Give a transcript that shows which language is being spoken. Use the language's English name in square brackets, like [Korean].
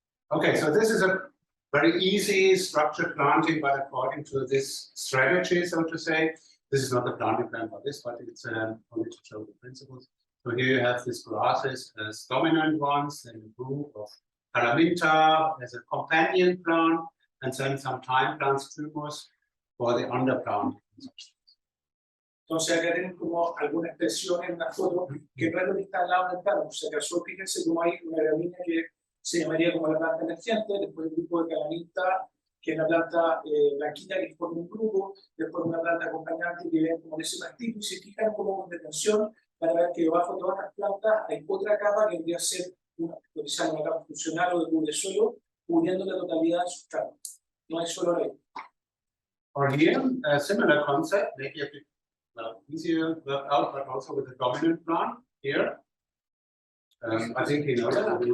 [English] Okay, so this is a very easy structured planting, but according to this strategy, so to say, this is not a planting plan for this, but it's only to show the principles. So here you have these grasses as dominant ones, then a group of Calaminta as a companion plant, and then some time plants, humus, for the underplant. [Spanish] Entonces acá tenemos como alguna expresión en la foto que no es lo que está al lado del plano. O sea, acaso fíjense como hay una gramínea que se llamaría como la planta emergente, después el grupo de Calamita, que es la planta blanquita que forma un grupo, después una planta acompañante que ven como en ese pastito, y se fijan como con detención para ver que debajo de todas las plantas hay otra capa que vendría a ser una capa funcional o de cubre suelo, cubriendo la totalidad del sustrato. No hay solo rey. [English] Or here, a similar concept, maybe a bit easier worked out, but also with the dominant plant here. I think you know that.